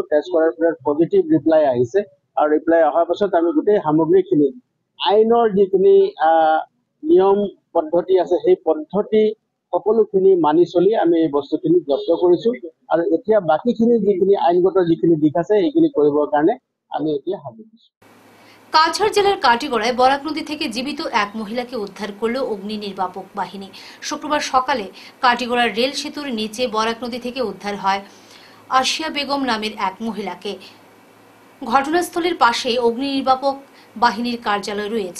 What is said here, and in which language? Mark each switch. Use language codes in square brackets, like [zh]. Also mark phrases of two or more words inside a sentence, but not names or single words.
[as] টেষ্ট কৰাৰ পিছত [en] positive reply [as] আহিছে আৰু ৰিপ্লাই অহাৰ পাছত আমি গোটেই সামগ্ৰীখিনি আইনৰ যিখিনি নিয়ম পদ্ধতি আছে সেই পদ্ধতি সকলোখিনি মানি চলি আমি এই বস্তুখিনি জব্দ কৰিছোঁ আৰু এতিয়া বাকীখিনি যিখিনি আইনগত যিখিনি দিশ আছে সেইখিনি কৰিবৰ কাৰণে আমি এতিয়া হাজিৰ হৈছোঁ। [bn] কাছাড় জেলার কাটিগড়ায় বরাক নদী থেকে জীবিত এক মহিলাকে উদ্ধার করল অগ্নি নির্বাপক বাহিনী। শুক্রবার সকালে কাটিগড়ার রেল সেতুর নিচে বরাক নদী থেকে উদ্ধার হয় আসিয়া বেগম নামের এক মহিলাকে। ঘটনাস্থলের পাশে অগ্নি নির্বাপক বাহিনীর কার্যালয় রয়েছে।